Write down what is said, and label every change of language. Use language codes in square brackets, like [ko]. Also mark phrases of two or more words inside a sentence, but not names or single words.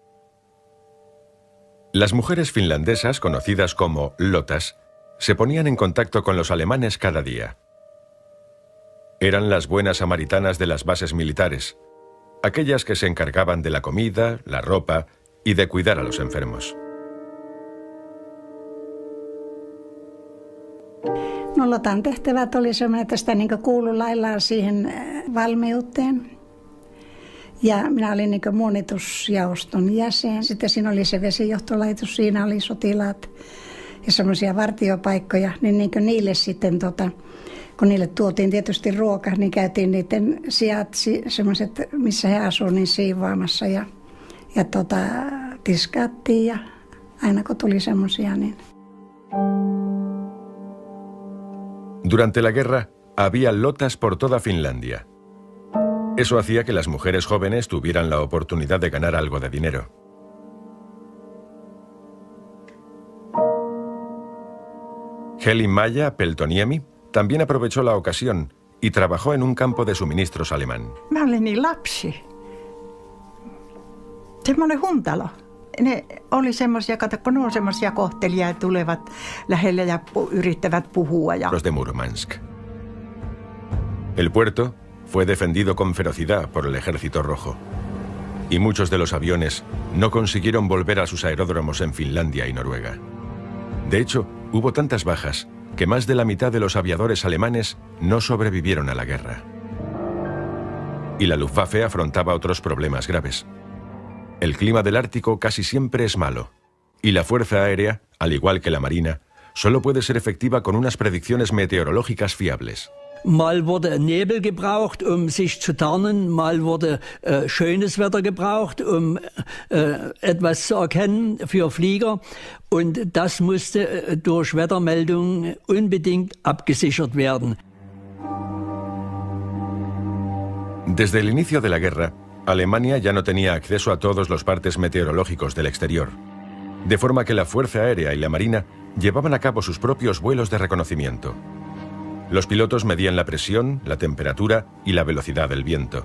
[es] Las mujeres finlandesas, conocidas como lotas, se ponían en contacto con los alemanes cada día. Eran las buenas samaritanas de las bases militares, aquellas que se encargaban de la comida, la ropa y de cuidar a los enfermos. [fi] No, Lotan tehtävät oli semmoinen, että sitä niin kuului laillaan siihen valmiuteen. Ja minä olin niin muonitusjaoston jäsen. Sitten siinä oli se vesijohtolaitos, siinä oli sotilaat ja semmoisia vartiopaikkoja. Niin niille sitten, kun niille tuotiin tietysti ruoka, niin käytiin niiden sijat, semmoiset, missä he asuivat, niin siivoamassa ja tiskattiin ja aina kun tuli semmoisia, niin... [es] Durante la guerra, había lotas por toda Finlandia. Eso hacía que las mujeres jóvenes tuvieran la oportunidad de ganar algo de dinero. Heli Maja Peltoniemi también aprovechó la ocasión y trabajó en un campo de suministros alemán. [fi] Mä olin niin lapsi. Semmoinen huntalo. Ne oli semmoisia, kun ne on semmoisia kohtelijoita, tulevat lähelle ja yrittävät puhua. [es] Los de Murmansk. El puerto fue defendido con ferocidad por el Ejército Rojo. Y muchos de los aviones no consiguieron volver a sus aeródromos en Finlandia y Noruega. De hecho, hubo tantas bajas que más de la mitad de los aviadores alemanes no sobrevivieron a la guerra. Y la Luftwaffe afrontaba otros problemas graves. El clima del Ártico casi siempre es malo, y la Fuerza Aérea, al igual que la Marina, solo puede ser efectiva con unas predicciones meteorológicas fiables. [de] Mal wurde Nebel gebraucht, sich zu tarnen, mal wurde schönes Wetter gebraucht, etwas zu erkennen für Flieger. Und das musste durch Wettermeldungen unbedingt abgesichert werden. [es] Desde el inicio de la guerra, Alemania ya no tenía acceso a todos los partes meteorológicos del exterior, de forma que la Fuerza Aérea y la Marina llevaban a cabo sus propios vuelos de reconocimiento. Los pilotos medían la presión, la temperatura y la velocidad del viento.